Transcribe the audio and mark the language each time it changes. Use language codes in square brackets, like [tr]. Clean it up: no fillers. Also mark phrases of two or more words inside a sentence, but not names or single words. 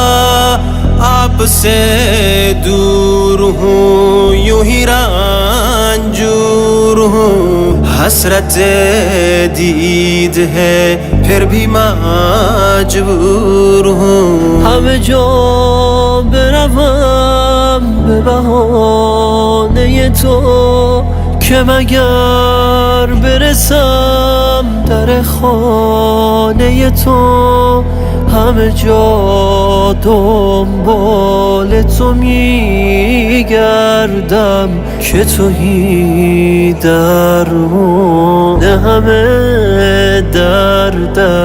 [ur] آپ سے دور ہوں، یوں ہی رنجور ہوں. حسرت دید ہے پھر بھی مجبور ہوں. [fa] ہم جو بروم به بهانه تو، که مگر برسم در خانه تو. همه جا دنبال تو میگردم، که تویی درمان همه دردم.